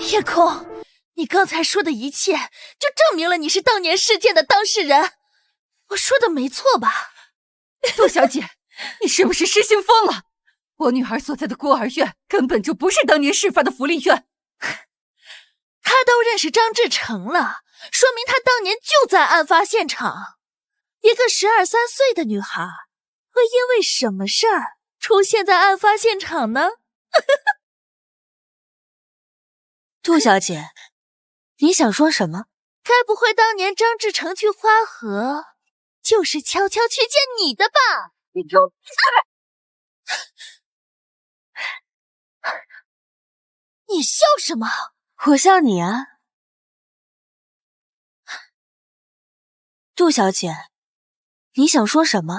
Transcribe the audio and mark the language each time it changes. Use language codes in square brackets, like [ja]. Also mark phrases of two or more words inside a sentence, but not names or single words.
[zh] 葉空，你剛才說的一切，就證明了你是當年事件的當事人。我說的沒錯吧？杜小姐，你是不是失心瘋了？我女兒所在的孤兒院根本就不是當年事發的福利院。他都認識張志成了，說明他當年就在案發現場。一個12、13歲的女孩，會因為什麼事兒出現在案發現場呢？杜小姐，你想說什麼？該不會當年張志成去花河，就是悄悄去見你的吧？你給我閉嘴！你笑什麼？我像你啊。杜小姐，你想说什麼？